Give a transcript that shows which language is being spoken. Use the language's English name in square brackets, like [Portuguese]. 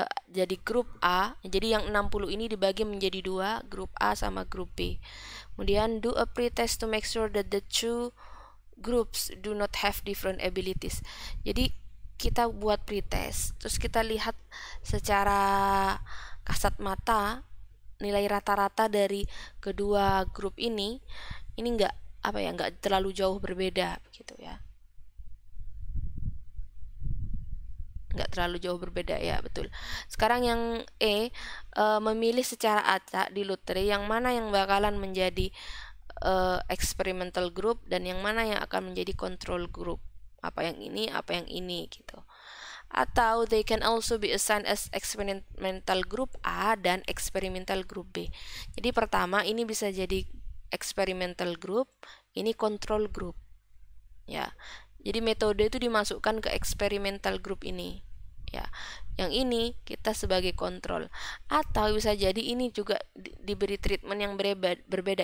[Indonesian] Jadi grup A, jadi yang 60 ini dibagi menjadi dua, grup A sama grup B. Kemudian [English] do a pretest to make sure that the two groups do not have different abilities. [Indonesian] Jadi kita buat pretest, terus kita lihat secara kasat mata nilai rata-rata dari kedua grup ini enggak enggak terlalu jauh berbeda gitu ya. Nggak terlalu jauh berbeda ya, betul. Sekarang yang E, memilih secara acak di lotre yang mana yang bakalan menjadi experimental group dan yang mana yang akan menjadi control group, apa yang ini gitu. Atau [English] they can also be assigned as experimental group A [Indonesian] dan [English] experimental group B. [Indonesian] Jadi pertama ini bisa jadi experimental group, ini control group ya. Jadi metode itu dimasukkan ke experimental group ini ya. Yang ini kita sebagai kontrol. Atau bisa jadi ini juga diberi treatment yang berbeda.